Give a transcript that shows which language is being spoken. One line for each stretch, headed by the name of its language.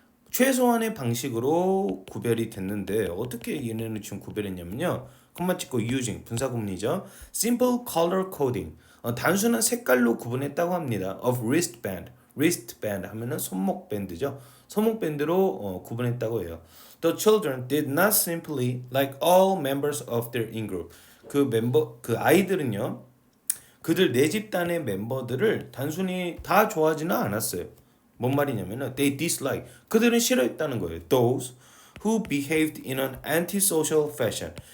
Korean: 최소한의 방식으로 구별이 됐는데 어떻게 얘네는 지금 구별했냐면요. 콤마 찍고 using 분사구문이죠.
English: Simple color coding.
Korean: 단순한 색깔로 구분했다고 합니다.
English: Of wristband.
Korean: wristband 하면은 손목 밴드죠. 손목 밴드로 구분했다고 해요.
English: The children did not simply like all members of their in-group.
Korean: 그 아이들은요. 그들 내 집단의 멤버들을 단순히 다 좋아하지는 않았어요. 뭔 말이냐면은
English: they dislike.
Korean: 그들은 싫어했다는 거예요.
English: Those who behaved in an antisocial fashion.